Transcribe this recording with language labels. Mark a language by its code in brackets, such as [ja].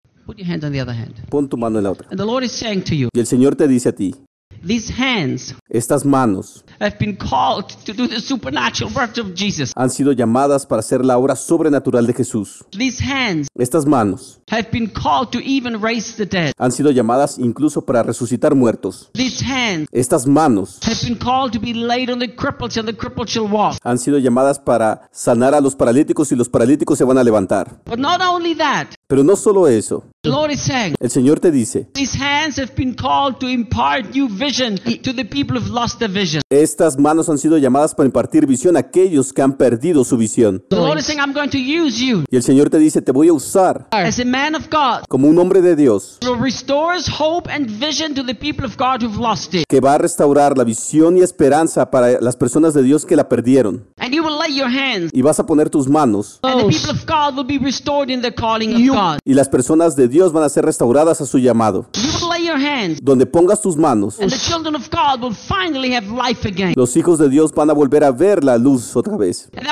[en] Put your hand on the other hand. [es] Pon tu mano en la otra. [en] And the Lord is saying to you, [es] y el Señor te dice a ti. [en] These hands, [es] estas manos, [en] have been called to do the supernatural work of Jesus. [es] Han sido llamadas para hacer la obra sobrenatural de Jesús. [en] These hands, [es] estas manos, [en] have been called to even raise the dead. [es] Han sido llamadas incluso para resucitar muertos. [en] These hands, [es] estas manos, [en] have been called to be laid on the crippled and the crippled shall walk. [es] Han sido llamadas para sanar a los paralíticos y los paralíticos se van a levantar. [en] But not only that. [es] Pero no solo eso. [en] The Lord is saying, [es] el Señor te dice. [en] These hands have been called to impart new vision to the people who've lost their vision. [es] Estas manos han sido llamadas para impartir visión a aquellos que han perdido su visión. [en] The Lord is saying, I'm going to use you. [es] Y el Señor te dice, te voy a usar. [en] As a man of God. [es] Como un hombre de Dios. [en] Who restores hope and vision to the people of God who've lost it. [es] Que va a restaurar la visión y esperanza para las personas de Dios que la perdieron. [en] And you will lay your hands. [es] Y vas a poner tus manos. [en] And the people of God will be restored in their calling of God. [es] Y las personas de Dios van a ser restauradas a su llamado. Donde pongas tus manos, los hijos de Dios van a volver a ver la luz otra vez.